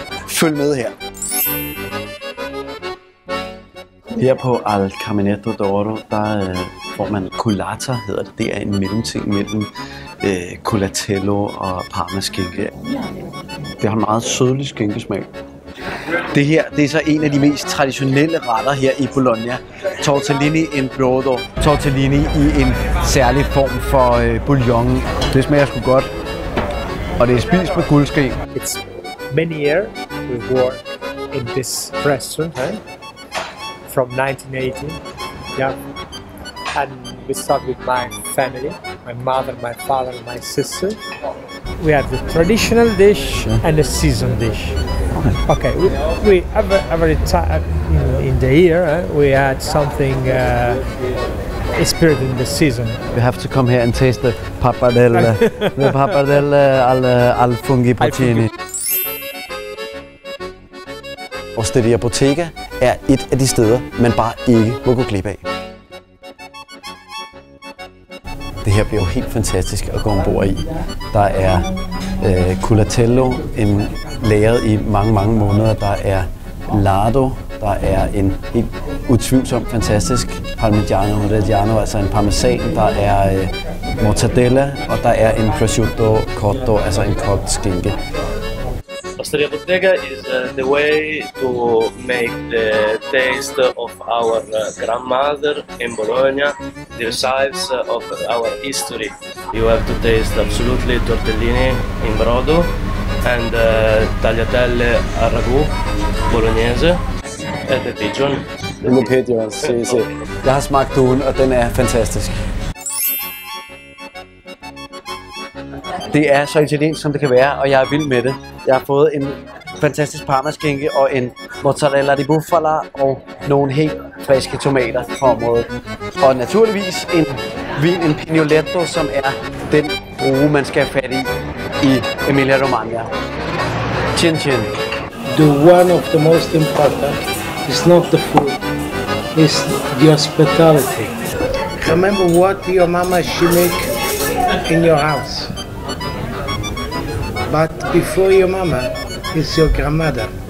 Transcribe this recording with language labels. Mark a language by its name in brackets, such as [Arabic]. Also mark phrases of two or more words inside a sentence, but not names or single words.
[Danish] Følg med her. Her på Al Caminetto d'Oro, der får man culata, hedder det. Det er en mellemting mellem culatello og parmaskinke. Det har en meget sødlig skinkesmag. Det her, det er så en af de mest traditionelle retter her i Bologna. Tortellini in brodo. Tortellini i en særlig form for bouillon. Det smager sgu godt. Og det er spist med guldske. [English] It's many years we work in this restaurant from 1980. Yeah. And we start with my family, my mother, my father, and my sister. We have the traditional dish and the season dish. Okay, we every time in the year we had something spirit in the season. We have to come here and taste the pappardelle, the pappardelle al funghi porcini. [Danish] Osteria Bottega er et af de steder, man bare ikke må gå glip af. Det her bliver jo helt fantastisk at gå ombord i. Der er culatello, lagret i mange måneder. Der er lardo, der er en helt utvivlsomt fantastisk parmigiano reggiano, altså en parmesan. Der er mortadella, og der er en prosciutto cotto, altså en kogt skinke. [English] Osteria Bottega is the way to make the taste of our grandmother in Bologna, the resides of our history. You have to taste absolutely tortellini in brodo and tagliatelle a ragù bolognese and the pigeon. [Danish] Den er pæt, jo. Se. Jeg har smagt duen, og den er fantastisk. Det er så italiensk, som det kan være, og jeg er vild med det. Jeg har fået en fantastisk parmaskinke og en mozzarella di bufala og nogle helt friske tomater på området. Og naturligvis en vin, en Pignoletto, som er den drue, man skal have fat i Emilia Romagna. [Italian] Chin chin. [English] The one of the most important is not the food, it's the hospitality. Remember what your mama she make in your house. But before your mama is your grandmother.